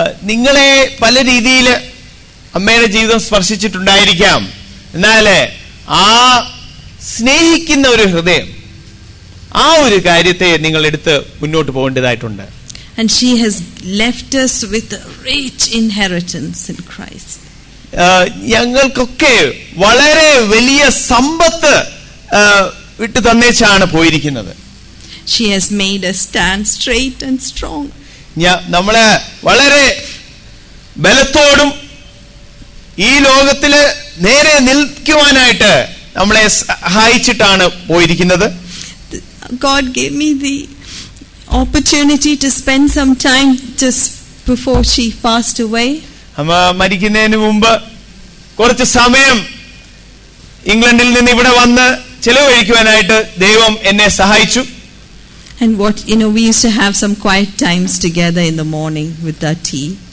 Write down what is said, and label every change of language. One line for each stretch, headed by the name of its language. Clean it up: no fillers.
Malayalam: നിങ്ങളെ പല രീതിയിൽ അമ്മയുടെ ജീവിതം സ്പർശിച്ചിട്ടുണ്ടായിരിക്കാം. എന്നാൽ ആ സ്നേഹിക്കുന്ന ഒരു ഹൃദയം, ആ ഒരു കാര്യത്തെ നിങ്ങൾ എടുത്ത് മുന്നോട്ട് പോകേണ്ടതായിട്ടുണ്ട്.
English: And she has left us with a rich inheritance in Christ.
Malayalam: ഞങ്ങൾക്കൊക്കെ വളരെ വലിയ സമ്പത്ത് വിട്ടു തന്നേച്ചാണ് പോയിരിക്കുന്നത്.
English: She has made us stand straight and strong.
Malayalam: നമ്മളെ വളരെ ബലത്തോടും ഈ ലോകത്തില് നേരെ നിൽക്കുവാനായിട്ട് നമ്മളെ സഹായിച്ചിട്ടാണ് പോയിരിക്കുന്നത്.
English: God gave me the opportunity to spend some time just before she passed away.
Malayalam: അമ്മ മരിക്കുന്നതിന് മുമ്പ് കുറച്ച് സമയം ഇംഗ്ലണ്ടിൽ നിന്ന് ഇവിടെ വന്ന് ചെലവഴിക്കുവാനായിട്ട് ദൈവം എന്നെ സഹായിച്ചു.
English: And we used to have some quiet times together in the morning with our tea.